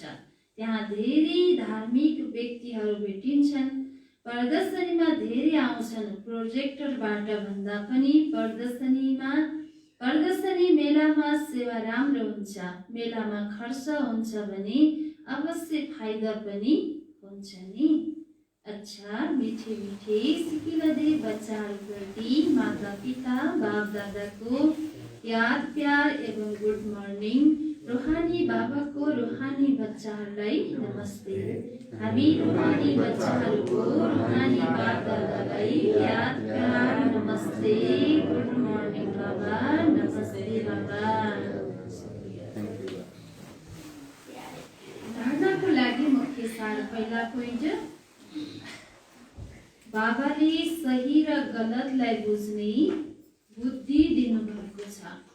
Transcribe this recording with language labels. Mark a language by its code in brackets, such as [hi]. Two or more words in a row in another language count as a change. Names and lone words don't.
[ne] त्यहाँ धेरै धार्मिक व्यक्तिहरू भेटिन्छन्। प्रदर्शनीमा धेरै आउँछन्। प्रोजेक्टरबाट भन्दा पनि प्रदर्शनी मेलामा सेवा राम्रो हुन्छ। मेलामा खर्च हुन्छ भने अवश्य फाइदा पनि हुन्छ नि। अच्छा, मिठे मिठे सिकिलदे बच्चाहरूप्रति माता पिता बाप दादाको याद प्यार एवं [en] good morning. [ne] रूहानी बाबाको रूहानी बच्चाहरूलाई नमस्ते। हामी रूहानी बच्चाहरूको रूहानी बाबदादालाई याद प्यार नमस्ते। [en] good morning [ne] बाबा, नमस्ते बाबा। धारणाको लागि मुख्य सार पहिला पोइन्ट, बाबाले सही र गलतलाई बुझ्ने बुद्धि दिनुभएको छ।